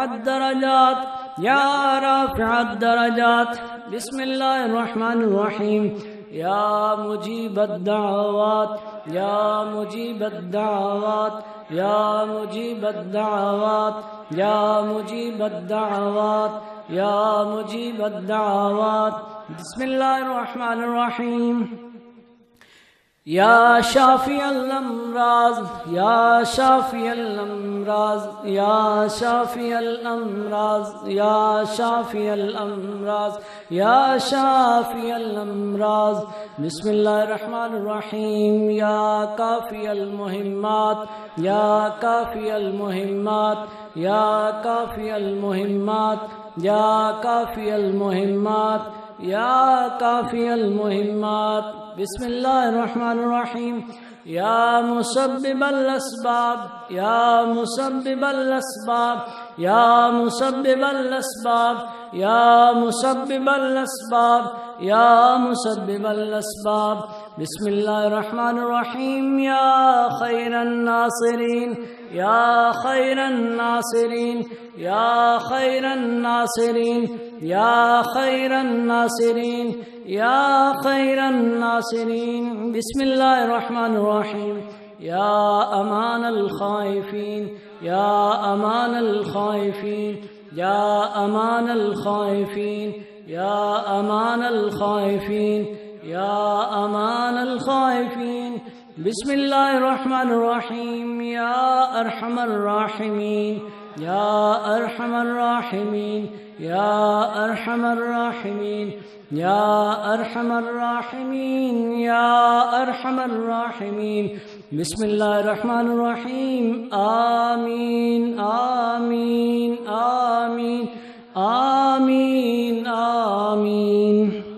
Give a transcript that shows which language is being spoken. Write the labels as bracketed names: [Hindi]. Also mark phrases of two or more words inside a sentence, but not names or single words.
[Arabic] الدرجات يا رافع الدرجات بسم الله الرحمن الرحيم يا مجيب الدعوات يا مجيب الدعوات يا مجيب الدعوات يا مجيب الدعوات يا مجيب الدعوات بسم الله الرحمن الرحيم یا شافی الامراض یا شافی الامراض یا شافی الامراض یا شافی الامراض یا شافی الامراض بسم اللہ الرحمن الرحیم یا کافی المہمات یا کافی المہمات یا کافی المہمات یا کافی المہمات یا کافی المہمات بسم اللہ الرحمن الرحیم یا مسبب الاسباب یا مسبب الاسباب یا مسبب الاسباب یا مسبب الاسباب یا مسبب الاسباب بسم اللہ الرحمن الرحیم یا خیر الناصرین یا خیر الناصرین یا خیر الناصرین یا خیر الناصرین یا خیر الناصرین بسم اللہ الرحمن الرحیم یا امان الخائفین یا امان الخائفین یا امان الخائفین یا امان الخائفین یا امان الخائفین بسم اللہ الرحمن الرحیم یا ارحم الراحمین یا ارحم الراحمین یا ارحم الراحمین یا ارحم الراحمین یا ارحم الراحمین بسم اللہ الرحمن الرحیم آمین آمین آمین آمین آمین